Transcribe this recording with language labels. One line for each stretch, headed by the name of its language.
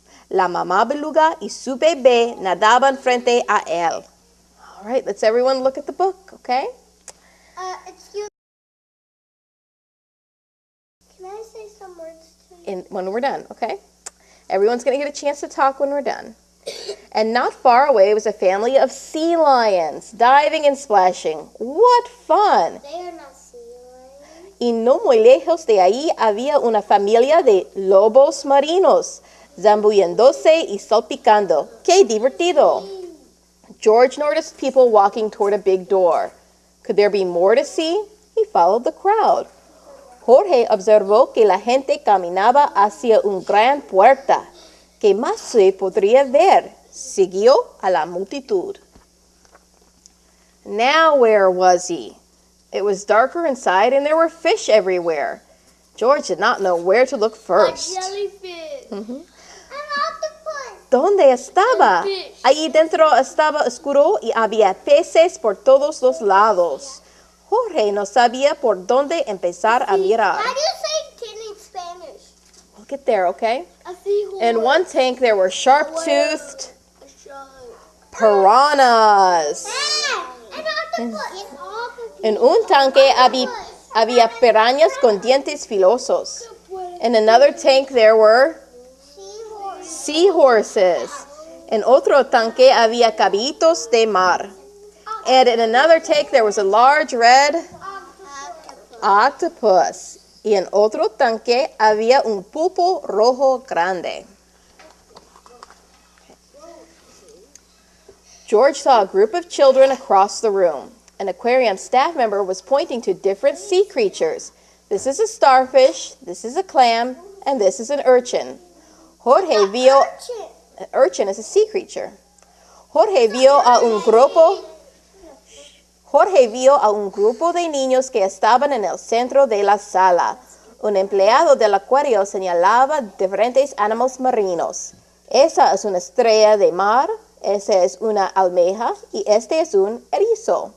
Spanish: La mamá beluga y su bebé nadaban frente a él.
English: All right, let's everyone look at the book, okay? Excuse me. Can I say some words to you? When we're done, okay? Everyone's going to get a chance to talk when we're done. And not far away was a family of sea lions, diving and splashing. What fun! They are not sea lions.
Spanish: Y no muy lejos de ahí había una familia de lobos marinos, zambulléndose y salpicando. ¡Qué divertido!
English: George noticed people walking toward a big door. Could there be more to see? He followed the crowd.
Spanish: Jorge observó que la gente caminaba hacia una gran puerta. ¿Qué más se podría ver? Siguió a la multitud.
English: Now where was he? It was darker inside and there were fish everywhere. George did not know where to look first. A jellyfish. An octopus.
Spanish: ¿Dónde estaba? Allí dentro estaba oscuro y había peces por todos los lados. Jorge no sabía por dónde empezar a mirar.
English: How do you say tin in Spanish? We'll get there, okay? A seahorse. In one tank there were sharp-toothed piranhas. An octopus.
Spanish: En un tanque había piranhas con dientes filosos.
English: In another tank there were seahorses.
Spanish: En otro tanque había caballitos de mar.
English: And in another tank there was a large red octopus.
Spanish: Y en otro tanque había un pulpo rojo grande.
English: George saw a group of children across the room. An aquarium staff member was pointing to different sea creatures. This is a starfish, this is a clam, and this is an urchin.
Spanish: Jorge vio...
English: An urchin is a sea creature.
Spanish: Jorge vio a un grupo de niños que estaban en el centro de la sala. Un empleado del acuario señalaba diferentes animales marinos. Esa es una estrella de mar, esa es una almeja, y este es un erizo.